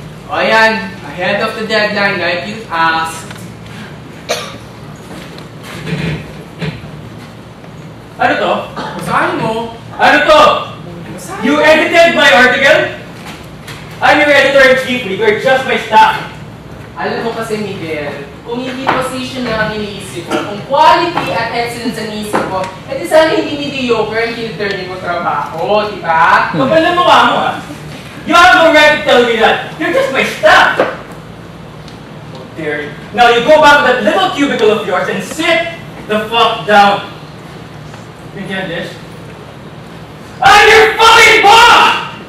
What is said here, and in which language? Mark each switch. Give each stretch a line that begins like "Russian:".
English: O yan, ahead of the deadline like you asked.
Filipino: Ano to? Basahin mo. Ano to? Basahin
English: You
Filipino: mo.
English: edited my article? I'm your editor-in-chief, you're just my staff.
Filipino: Alam mo kasi, Miguel, kung hindi position lang ang iniisip ko, kung quality at excellence ang iniisip ko, edi sana hindi mediocre ang kiniturnin mo trabaho, di ba? Kapal na mukha mo, ha?
English: You have no right to tell me that. You're just my staff. Oh, dear. Now you go back to that little cubicle of yours and sit the fuck down. You get this? I'm your fucking boss!